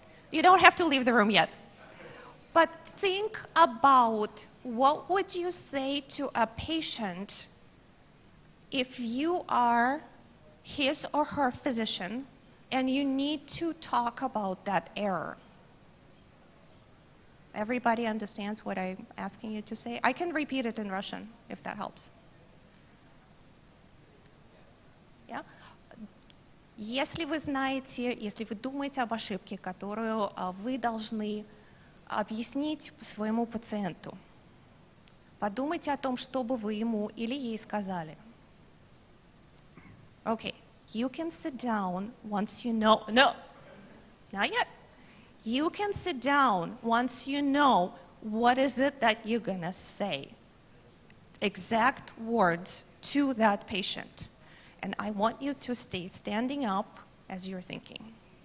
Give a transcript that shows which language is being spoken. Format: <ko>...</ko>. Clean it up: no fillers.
<en>You don't have to leave the room yet. But think about what would you say to a patient if you are his or her physician and you need to talk about that error. Everybody understands what I'm asking you to say? I can repeat it in Russian, if that helps. Yeah?</en> <ru>Если вы знаете, если вы думаете об ошибке, которую вы должны объяснить своему пациенту, подумайте о том, что бы вы ему или ей сказали.</ru> <en>Okay, you can sit down once you know, no, not yet. You can sit down once you know what is it that you're gonna say. Exact words to that patient. And I want you to stay standing up as you're thinking.</en>